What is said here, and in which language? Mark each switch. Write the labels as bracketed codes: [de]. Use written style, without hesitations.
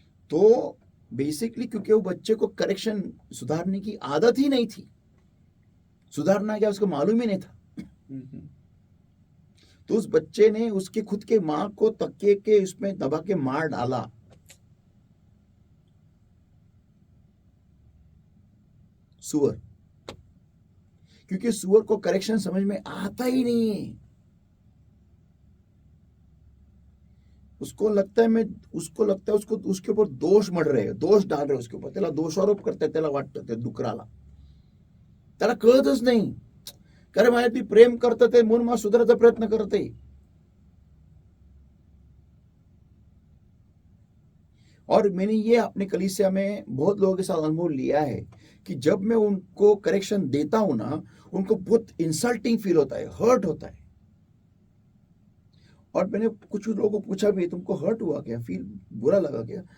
[hi] तो बेसिकली क्योंकि वो बच्चे को करेक्शन, सुधारने की आदत ही नहीं थी, सुधारना क्या उसको मालूम ही नहीं था, तो उस बच्चे ने उसके खुद के माँ को तकिए के इसमें दबा के मार डाला। सुअर, क्योंकि सुअर को करेक्शन समझ में आता ही नहीं है। उसको लगता है उसको उसके ऊपर [mr] दोष मड रहे, दोष डाल रहे उसके ऊपर, त्याला दोषारोप करताय, त्याला वाटतं ते डुकराला, त्याला कळतच नाही, कारण माझ्या ती प्रेम करतं ते म्हणून मला सुधारायचा प्रयत्न करते. [hi] और मैंने ये अपने कलीसिया में बहुत लोगों के साथ अनुभव लिया है कि जब मैं उनको करेक्शन देता हूं ना, उनको बहुत इंसल्टिंग फील होता है, हर्ट होता है. और मैंने कुछ लोगों को पूछा भी, तुमको हर्ट हुआ क्या, फील बुरा लगा क्या?